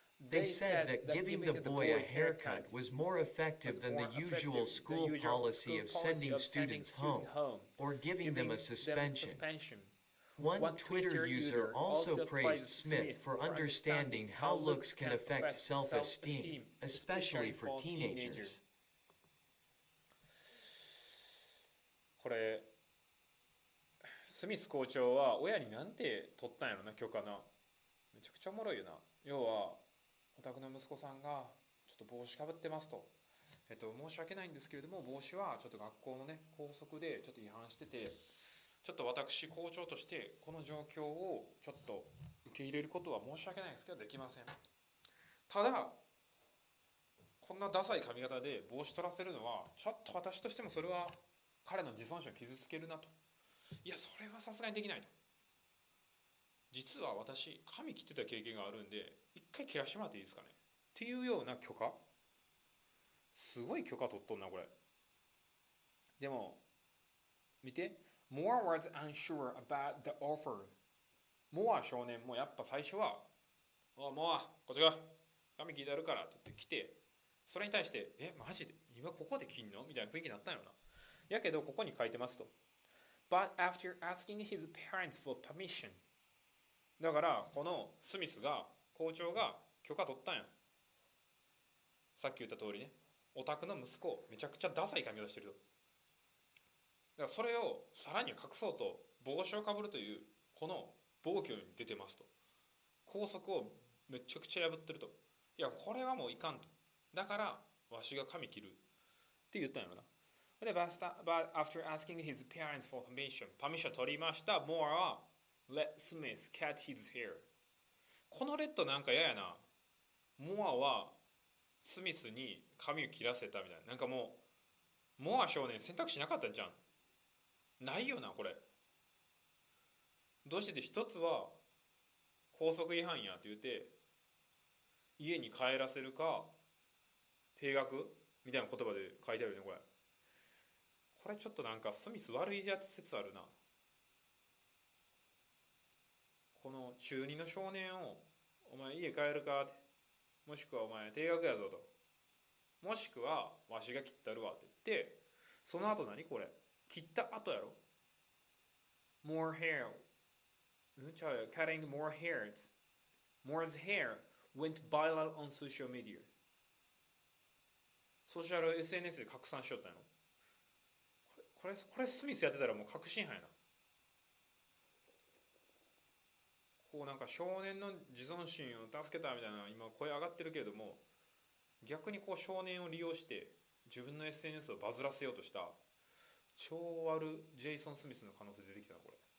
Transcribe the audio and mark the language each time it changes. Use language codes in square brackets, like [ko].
[en] They said that giving the boy a haircut was more effective than the usual school policy of sending students home or giving them a suspension. One Twitter user also praised Smith for understanding how looks can affect self-esteem, especially for teenagers. [ja] これスミス校長は親になんて取ったんやろな、許可な。めちゃくちゃおもろいよな。要はお宅の息子さんがちょっと帽子かぶってますと、申し訳ないんですけれども、帽子はちょっと学校のね校則でちょっと違反してて、ちょっと私校長としてこの状況をちょっと受け入れることは申し訳ないんですけどできません。ただこんなダサい髪型で帽子取らせるのはちょっと私としてもそれは彼の自尊心を傷つけるなと。いや、それはさすがにできないと。実は私髪切ってた経験があるんで一回切らしてもらっていいですかねっていうような許可。すごい許可取っとんなこれ。でも見て、 [en] Moore was unsure about the offer. [ja] モア少年もやっぱ最初はモアこっちが髪切ってあるからって言って来て、それに対してマジで今ここで切んのみたいな雰囲気になったんよな。やけどここに書いてますと、 [en] But after asking his parents for permission、 [ja] だからこのスミスが校長が許可取ったんや。さっき言った通りね、お宅の息子めちゃくちゃダサい髪型してると。だからそれをさらに隠そうと帽子をかぶるというこの暴挙に出てますと。校則をめちゃくちゃ破ってると。いやこれはもういかんと。だからわしが髪切るって言ったんやろな。で、 [en] but after asking his parents for permission [ja] 取りました。 Moore は [en] let Smith cut his hair。 [ja] このレッドなんか嫌やな。モアはスミスに髪を切らせたみたいな。なんかもうモア少年選択肢なかったんじゃん。ないよなこれ。どうしてて、一つは校則違反やって言って家に帰らせるか停学みたいな言葉で書いてあるよねこれ。これちょっとなんかスミス悪いやつ説あるな。この中2の少年をお前家帰るかって、もしくはお前停学やぞと、もしくはわしが切ったるわって言って、その後何これ切った後やろ。 [en] More hair cutting more hairs Moore's hair went viral on social media。 [ja] ソーシャル SNS で拡散しよったんやろ。これスミスやってたらもう確信犯やな。こうなんか少年の自尊心を助けたみたいな今声上がってるけれども、逆にこう少年を利用して自分の SNS をバズらせようとした超悪ジェイソン・スミスの可能性出てきたなこれ。